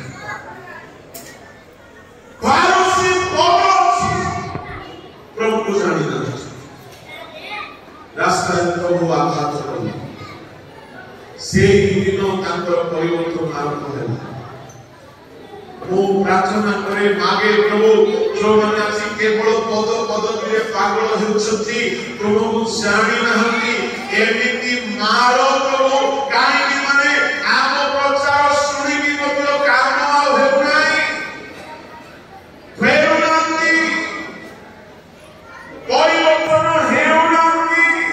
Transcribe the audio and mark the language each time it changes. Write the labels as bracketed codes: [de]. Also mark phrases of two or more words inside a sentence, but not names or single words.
[or] ଫାରୁସୀ ପଦ ଅଛି, ପ୍ରଭୁକୁ ଜାଣିନାହାନ୍ତି। ରାସ୍ତାରେ ପ୍ରଭୁ ଆଘାତ କଲେ, ସେଇ ଦିନ ତାଙ୍କର ପରିବର୍ତ୍ତନ ଆରମ୍ଭ ହେଲା। ମୁଁ ପ୍ରାର୍ଥନା କରେ ମାଗେ ପ୍ରଭୁ, ଯୋଉମାନେ ଆସି କେବଳ ପଦ ପଦବୀରେ ପାଗଳ ହେଉଛନ୍ତି, ପ୍ରଭୁକୁ ଜାଣି ନାହାନ୍ତି, ଏମିତି ମାର ପ୍ରଭୁ। କାହିଁକି? ମାନେ ଆମ ପ୍ରଚାର ଶୁଣିକି ମଧ୍ୟ କାମ ଆଉ ହେଉନାହିଁ, ଫେରୁନାହାନ୍ତି, ପରିବର୍ତ୍ତନ ହେଉନାହାନ୍ତି।